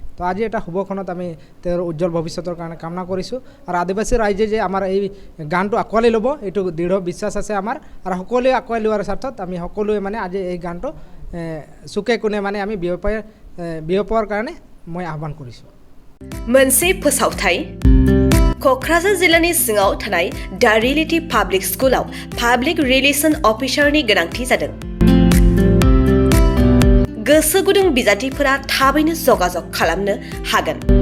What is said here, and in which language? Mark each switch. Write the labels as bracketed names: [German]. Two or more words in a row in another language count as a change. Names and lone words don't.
[Assamese] তো আজি এটা শুভক্ষণত আমি তেওঁৰ উজ্জ্বল ভৱিষ্যতৰ কাৰণে কামনা কৰিছোঁ আৰু আদিবাসী ৰাইজে যে আমাৰ এই গানটো আঁকোৱালি ল'ব এইটো দৃঢ় বিশ্বাস আছে আমাৰ আৰু সকলোৱে আঁকোৱালি লোৱাৰ স্বাৰ্থত আমি সকলোৱে মানে আজি এই গানটো চুকে কোণে মানে আমি বিয়পোৱাৰ কাৰণে মই আহ্বান কৰিছোঁ। [Bodo] मोनसे फोसावथाय क'क्राझार जिल्लानि सिङाव थानाय दा रियेलिटी पाब्लिक स्कुलाव [English] public relation [Bodo] अफिसारनि गोनांथि जादों। गोसो गुदुं बिजाथिफोरा थाबैनो जगाजग खालामनो हागोन।